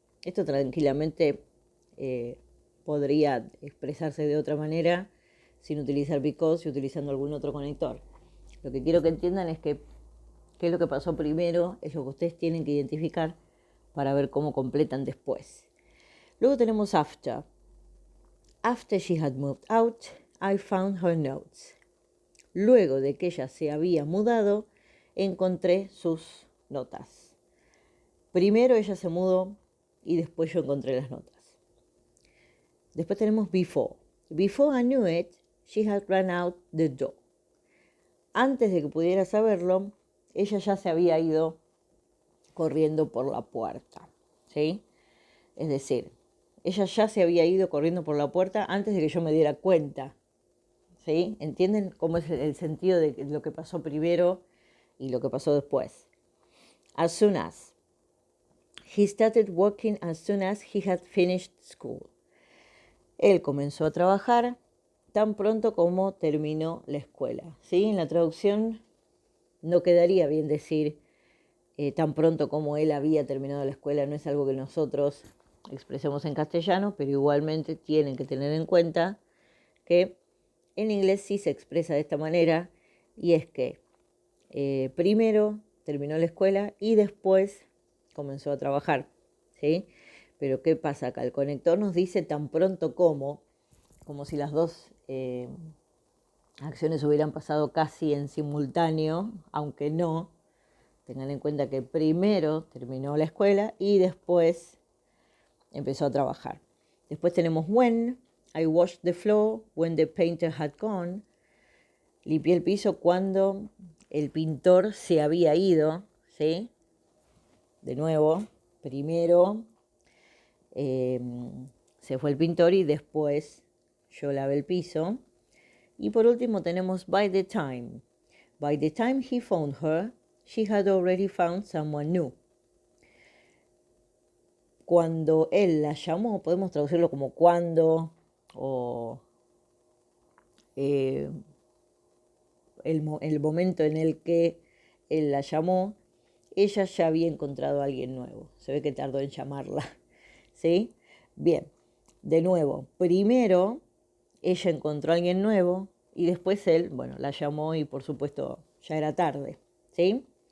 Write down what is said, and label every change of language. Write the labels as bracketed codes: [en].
[es] Esto tranquilamente podría expresarse de otra manera sin utilizar because y utilizando algún otro conector. Lo que quiero que entiendan es que qué es lo que pasó primero, es lo que ustedes tienen que identificar para ver cómo completan después. Luego tenemos after. [en] After she had moved out, I found her notes. [es] Luego de que ella se había mudado, encontré sus notas. Primero ella se mudó y después yo encontré las notas. Después tenemos [en] before. Before I knew it, she had run out the door. [es] antes de que pudiera saberlo, ella ya se había ido corriendo por la puerta, ¿sí? Es decir, ella ya se había ido corriendo por la puerta antes de que yo me diera cuenta, ¿sí? ¿Entienden cómo es el sentido de lo que pasó primero y lo que pasó después? [en] As soon as. He started working as soon as he had finished school. [es] Él comenzó a trabajar tan pronto como terminó la escuela, ¿sí? En la traducción no quedaría bien decir tan pronto como él había terminado la escuela, no es algo que nosotros expresemos en castellano, pero igualmente tienen que tener en cuenta que en inglés sí se expresa de esta manera, y es que primero terminó la escuela y después comenzó a trabajar, ¿sí? Pero ¿qué pasa acá? El conector nos dice tan pronto como si las dos acciones hubieran pasado casi en simultáneo, aunque no. Tengan en cuenta que primero terminó la escuela y después empezó a trabajar. Después tenemos when. [en] I washed the floor when the painter had gone. [es] Limpié el piso cuando el pintor se había ido, ¿sí? De nuevo, primero se fue el pintor y después yo lavé el piso. Y por último tenemos by the time. [en] By the time he found her, she had already found someone new. [es] Cuando él la llamó, podemos traducirlo como cuando o el momento en el que él la llamó, ella ya había encontrado a alguien nuevo. Se ve que tardó en llamarla, ¿sí? Bien, de nuevo, primero ella encontró a alguien nuevo y después él, bueno, la llamó y por supuesto ya era tarde, ¿sí?